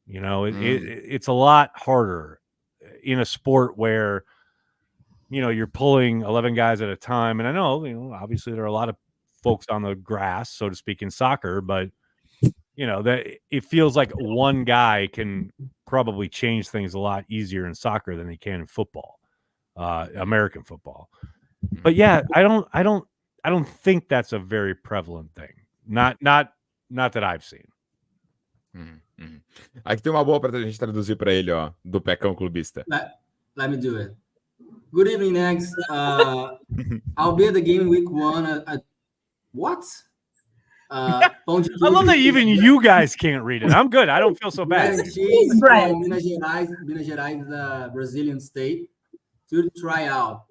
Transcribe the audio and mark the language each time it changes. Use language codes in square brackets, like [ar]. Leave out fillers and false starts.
[en] You know, it's a lot harder in a sport where, you know, you're pulling 11 guys at a time. And I know, you know, obviously there are a lot of folks on the grass, so to speak, in soccer, but, you know, that it feels like one guy can probably change things a lot easier in soccer than they can in football, American football. But yeah, I don't think that's a very prevalent thing. Not that I've seen. [pt] Aqui tem uma boa pra gente traduzir pra ele, ó, do Pecão Clubista. [en] Let me do it. Good evening, Negs. I'll be at the game week 1 at what? I love that even you guys can't read it. I'm good. I don't feel so bad. Cheese from Minas Gerais, Brazilian state, to try out.